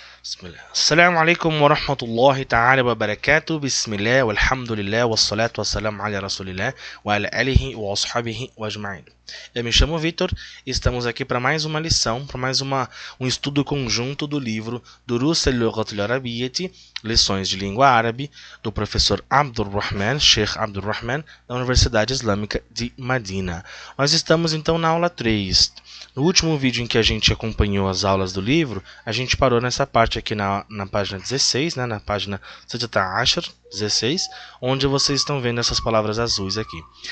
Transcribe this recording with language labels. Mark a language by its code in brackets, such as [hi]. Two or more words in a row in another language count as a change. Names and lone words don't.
[ar] Bismillah. السلام عليكم ورحمة الله تعالى وبركاته. بسم الله، والحمد لله، والصلاة والسلام على رسول الله، وعلى آله وأصحابه وأجمعين. [pt] Eu me chamo Vitor e estamos aqui para mais uma lição, para mais um estudo conjunto do livro Durus al-Lughat al-Arabiyyati, Lições de Língua Árabe, do professor Abdurrahman, Sheikh Abdurrahman, da Universidade Islâmica de Madina. Nós estamos então na aula 3. No último vídeo em que a gente acompanhou as aulas do livro, a gente parou nessa parte aqui na página 16, né, na página 16, onde vocês estão vendo essas palavras azuis aqui.